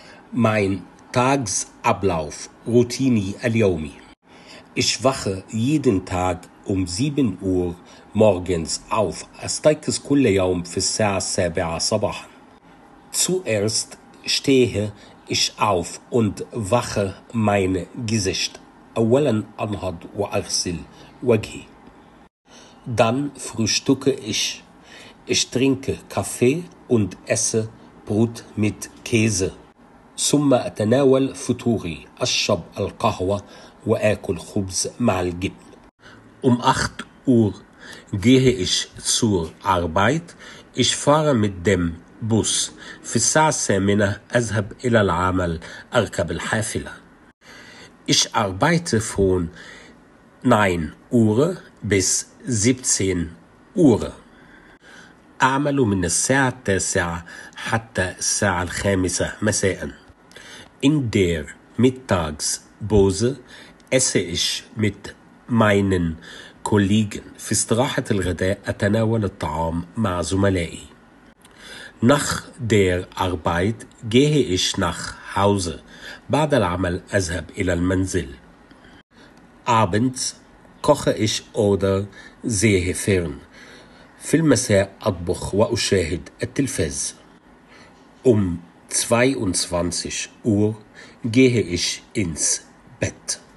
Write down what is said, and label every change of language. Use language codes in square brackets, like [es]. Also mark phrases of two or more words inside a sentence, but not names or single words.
[de] Mein Tagesablauf, [ar] روتيني اليومي. [de] Ich wache jeden Tag um 7 Uhr morgens auf. [ar] أستيقظ كل يوم في الساعة 7 صباحا. [de] Zuerst stehe ich auf und wasche mein Gesicht. [ar] أولا أنهض وأغسل وجهي. [de] Dann frühstücke ich. Ich trinke Kaffee und esse Brot mit Käse. [ar] ثم أتناول فطوري. أشرب القهوة وآكل خبز مع الجبن. [de] Um 8 Uhr gehe ich zur Arbeit. Ich fahre mit dem Bus. [ar] في الساعة 8 أذهب إلى العمل. أركب الحافلة. [de] Ich arbeite von 9 Uhr bis 17 Uhr. [ar] أعمل من الساعة 9 حتى الساعة 5 مساء. [de] In der Mittagspause esse ich mit meinen Kollegen. [ar] في استراحة الغداء أتناول الطعام مع زملائي. [de] Nach der Arbeit gehe ich nach Hause. [ar] بعد العمل أذهب إلى المنزل. [de] Abends koche ich oder sehe fern. [ar] في المساء أطبخ وأشاهد التلفاز. [de] Um 22 Uhr gehe ich ins Bett.